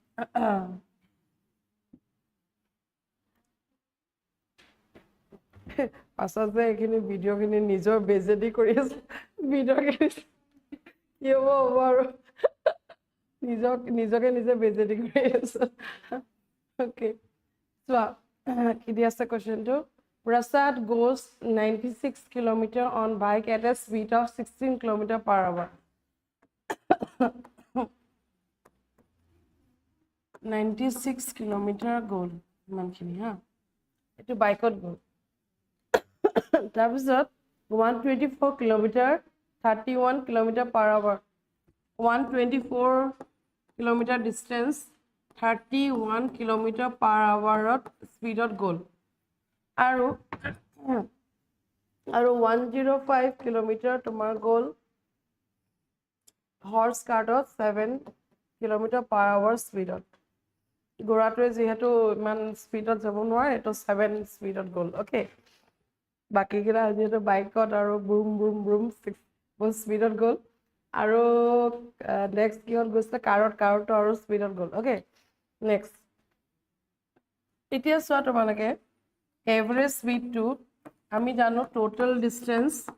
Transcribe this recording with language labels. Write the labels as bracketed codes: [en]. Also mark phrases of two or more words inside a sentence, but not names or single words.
[as] পাছত যে এইখিনি ভিডিঅ'খিনি নিজৰ বেজেদি কৰি আছে ভিডিঅ'খিনি কি হ'ব আৰু নিজকে নিজে বেজেদি কৰি আছে অ'কে চোৱা কি দি আছে কুৱেশ্যনটো [en] Prasad goes 96 kilometers on bike at a speed of 16 kilometers per hour [as] 96 kilometer গ'ল ইমানখিনি হা এইটো বাইকত গ'ল তাৰপিছত [en] 124 kilometer 31 kilometer per hour 124 kilometer distance 31 kilometer per hour [as] স্পীডত গ'ল আৰু 105 kilometer তোমাৰ গ'ল [en] horse cart 7 kilometer per hour [as] স্পীডত ঘোঁৰাটোৱে যিহেতু ইমান স্পীডত যাব নোৱাৰে এইটো 7 স্পীডত গ'ল অ'কে বাকীকেইটা যিহেতু বাইকত আৰু বুম বুম বুম বহুত স্পীডত গ'ল আৰু নেক্সট কিহত গৈছিলে কাৰতো আৰু স্পীডত গ'ল অ'কে নেক্সট এতিয়া চোৱা তোমালোকে [en] average speed [as] আমি জানো [en] total distance